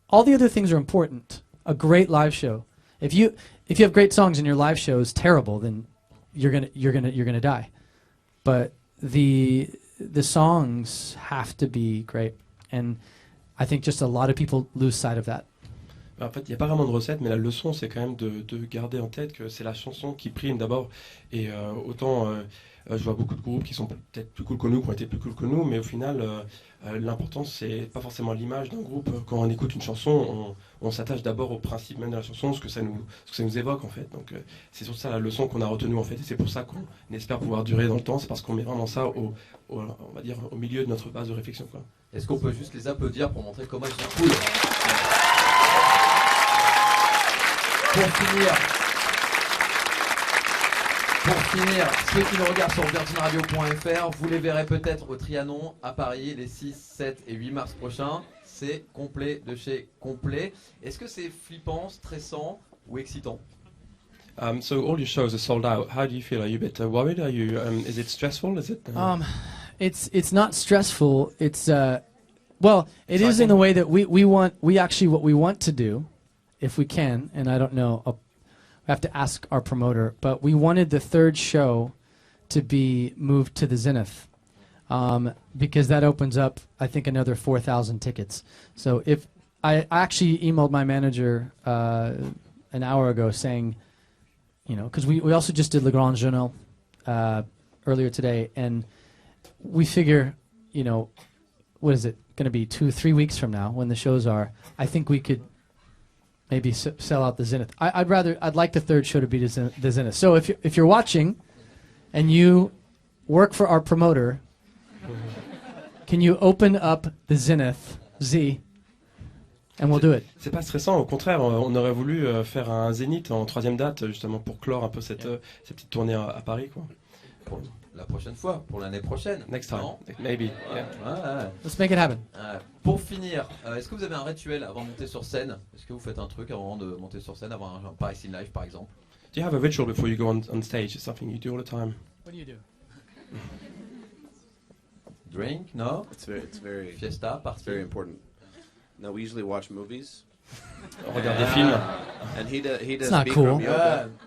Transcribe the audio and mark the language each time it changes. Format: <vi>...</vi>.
<en>All the other things are important. A great live show. If you have great songs and your live show is terrible, then you're gonna die. But the songs have to be great. And I think just a lot of people lose sight of that.</en> <fr>En fait, il n'y a pas vraiment de recette, mais la leçon, c'est quand même de garder en tête que c'est la chanson qui prime d'abord. Et autant, je vois beaucoup de groupes qui sont peut-être plus cool que nous, qui ont été plus cool que nous, mais au final, l'important, c'est pas forcément l'image d'un groupe. Quand on écoute une chanson, on s'attache d'abord au principe même de la chanson, ce que ça nous évoque, en fait. Donc, c'est sur ça la leçon qu'on a retenue, en fait. Et c'est pour ça qu'on espère pouvoir durer dans le temps. C'est parce qu'on met vraiment ça on va dire, au milieu de notre base de réflexion, quoi. Est-ce qu'on peut juste les applaudir pour montrer comment ils sont cool? Pour finir, ceux qui nous regardent sur virginradio.fr, vous les verrez peut-être au Trianon à Paris les 6, 7 et 8 mars prochains. C'est complet de chez complet. Est-ce que c'est flippant, stressant ou excitant?</fr> <en>So all your shows are sold out. How do you feel? Are you a bit worried? Are you? Is it stressful? Is it? It's not stressful. It's well, it is in the way that we actually what we want to do, if we can, and I don't know, we have to ask our promoter, but we wanted the third show to be moved to the Zenith, because that opens up, I think, another 4,000 tickets. So if I actually emailed my manager an hour ago saying, because we also just did Le Grand Journal earlier today, and we figure, what is it going to be, 2-3 weeks from now when the shows are, I think we could maybe sell out the Zenith. I'd like the third show to be the Zenith. So if you're watching and you work for our promoter, can you open up the Zenith, Z, and we'll do it.</en> <fr>C'est pas stressant, au contraire, on aurait voulu faire un Zénith en 3e date, justement pour clore un peu cette petite tournée à Paris, quoi. Pour la prochaine fois, pour l'année prochaine.</fr> <en>Next time,</en> <fr>non?</fr> <en>maybe. Yeah.</en> <fr>Ouais.</fr> <en>Let's make it happen.</en> <fr>Pour finir, est-ce que vous avez un rituel avant de monter sur scène? Est-ce que vous faites un truc avant de monter sur scène, avant un Paris in Live par exemple?</fr> <en>Do you have a ritual before you go on stage? It's something you do all the time. What do you do? Drink? No? It's very Fiesta? Party? It's very important. No, we usually watch movies.</en> <fr>On regarde des films.</fr> <en>And he does not Bikram cool. yoga.</en>